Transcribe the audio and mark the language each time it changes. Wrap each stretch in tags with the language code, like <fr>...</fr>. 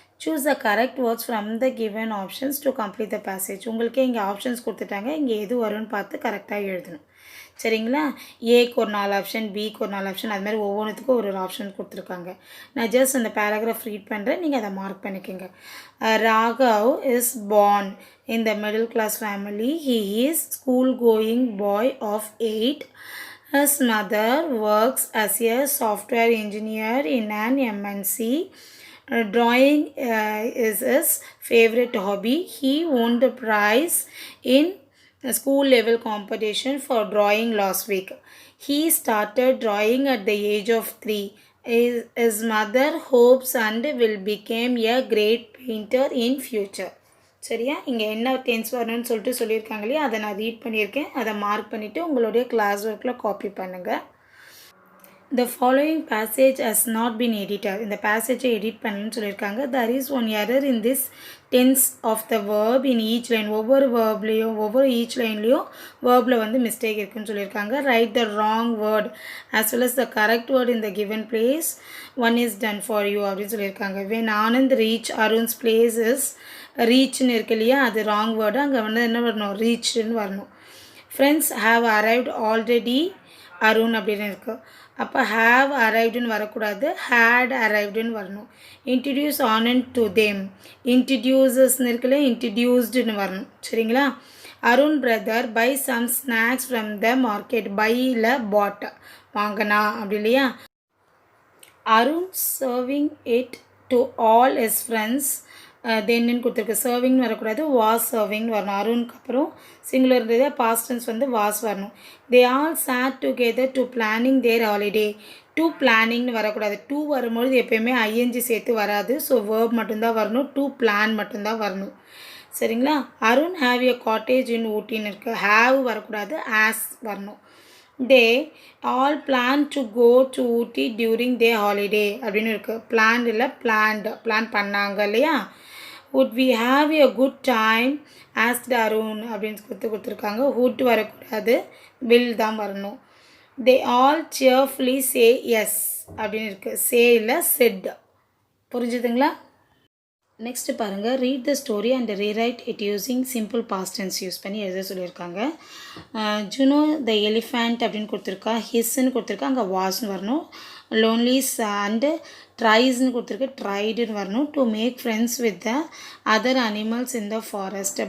<en>Choose the correct words from the given options to complete the passage.</en> <ta>உங்களுக்கே இங்கே options கொடுத்துட்டாங்க, இங்கே எது வரும்னு பார்த்து கரெக்டாக எழுதணும். சரிங்களா? ஏக்கு ஒரு 4 ஆப்ஷன், பிக்கு ஒரு 4 ஆப்ஷன், அது மாதிரி ஒவ்வொன்றுத்துக்கும் ஒரு ஆப்ஷன் கொடுத்துருக்காங்க. நான் ஜஸ்ட் அந்த பேராகிராஃப் ரீட் பண்ணுறேன், நீங்கள் அதை மார்க் பண்ணிக்கோங்க.</ta> <en>Raghav is born in the middle class family. He is school going boy of 8. His mother works as a software engineer in an MNC. Drawing is his favorite hobby. He won the prize in a school level competition for drawing last week. He started drawing at the age of 3. His mother hopes and will become a great painter in future.</en> <ta>சரியா? இங்கே என்ன tense வரணும்னு சொல்லியிருக்காங்க இல்லையா, அதை நான் read பண்ணியிருக்கேன். அதை மார்க் பண்ணிவிட்டு உங்களுடைய கிளாஸ் ஒர்க்கில் காப்பி பண்ணுங்கள்.</ta> <en>The following passage has not been edited.</en> <ta>இந்த பேசேஜை எடிட் பண்ணணும்னு சொல்லியிருக்காங்க.</ta> <en>There is one error in this tense of the verb in each line.</en> <ta>ஒவ்வொரு வேர்ப்லேயும் each லைன்லேயும் வேர்பில் வந்து மிஸ்டேக் இருக்குன்னு சொல்லியிருக்காங்க.</ta> <en>Write the wrong word as well as the correct word in the given place. One is done for you</en> <ta>அப்படின்னு சொல்லியிருக்காங்க.</ta> <en>When Anand reach Arun's place is reachன்னு</en> <ta>இருக்கு இல்லையா, அது wrong word. அங்கே வந்து என்ன வரணும், ரீச்னு வரணும்.</ta> <en>Friends have arrived already Arun</en> <ta>அப்படின்னு இருக்குது. அப்போ ஹாவ் அரைவ்டுன்னு வரக்கூடாது, ஹேட் அரைவ்டுன்னு வரணும்.</ta> <en>introduce Anand to them,</en> <ta>இன்ட்ரடியூசஸ்ன்னு இருக்குல்ல, இன்ட்ரடியூஸ்டுன்னு வரணும். சரிங்களா?</ta> <en>Arun brother buy some snacks from the market.</en> <ta>பையில் பாட், வாங்கினா அப்படி இல்லையா.</ta> <en>Arun serving it to all his friends. தென்னு கொடுத்துருக்கு.</en> <ta>சர்விங்னு வரக்கூடாது, வாஸ் சர்விங்னு வரணும். அருணுக்கு அப்புறம் சிங்குலர் இருந்தது, பாஸ்ட் டென்ஸ் வந்து வாஸ் வரணும்.</ta> <en>They all sat together to planning their holiday.</en> <ta>To பிளானிங்னு வரக்கூடாது. டூ வரும்பொழுது எப்போயுமே ஐஎன்ஜி சேர்த்து வராது. ஸோ வேர்ப் மட்டும்தான் வரணும், டு பிளான் மட்டும்தான் வரணும். சரிங்களா?</ta> <en>Arun have a cottage in ஊட்டின்னு இருக்குது.</en> <ta>ஹாவ் வரக்கூடாது, ஆஸ் வரணும்.</ta> <en>they all plan to go to Ooty during the holiday</en> <ta>அப்படின்னு இருக்குது. பிளான் இல்லை, பிளான் பண்ணாங்க இல்லையா.</ta> <en>would we have a good time asked Arun</en> <ta>அப்படின்னு கொடுத்துருக்காங்க. would வரக்கூடாது, will தான் வரணும்.</ta> <en>they all cheerfully say yes</en> <ta>அப்படின்னு இருக்குது.</ta> <en>say இல்லை, said.</en> <ta>புரிஞ்சுதுங்களா? நெக்ஸ்ட் பாருங்கள். Read the story and rewrite it using simple past tense use பண்ணி எழுத சொல்லியிருக்காங்க. ஜுனோ த எலிஃபேண்ட் அப்படின்னு கொடுத்துருக்கா. ஹிஸ்ன்னு கொடுத்துருக்கா, அங்கே வாஸ்ன்னு வரணும். லோன்லிஸ் அண்டு ட்ரைஸ்ன்னு கொடுத்துருக்கு, ட்ரைடுன்னு வரணும்.</ta> <en>To make friends with the other animals in the forest.</en>